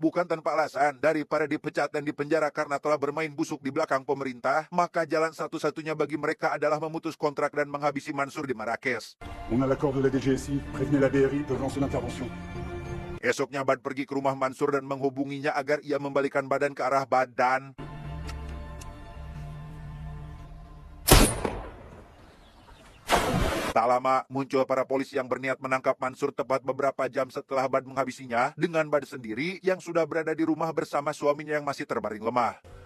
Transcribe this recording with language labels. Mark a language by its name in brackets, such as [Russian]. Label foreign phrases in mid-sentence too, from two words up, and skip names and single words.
[Indonesian] Bukan tanpa alasan, daripada dipecat dan dipenjara karena telah bermain busuk di belakang pemerintah, maka jalan satu-satunya bagi mereka adalah memutus kontrak dan menghabisi Mansur di Marrakesh. [French] On a l'accord de la DGSI. Prévenez la BRI, peuvent lancer l'intervention. [Indonesian] Esoknya Bad pergi ke rumah Mansur dan menghubunginya agar ia membalikan badan ke arah Bad dan tak lama, muncul para polisi yang berniat menangkap Mansur tepat beberapa jam setelah Bad menghabisinya, dengan Bad sendiri yang sudah berada di rumah bersama suaminya yang masih terbaring lemah.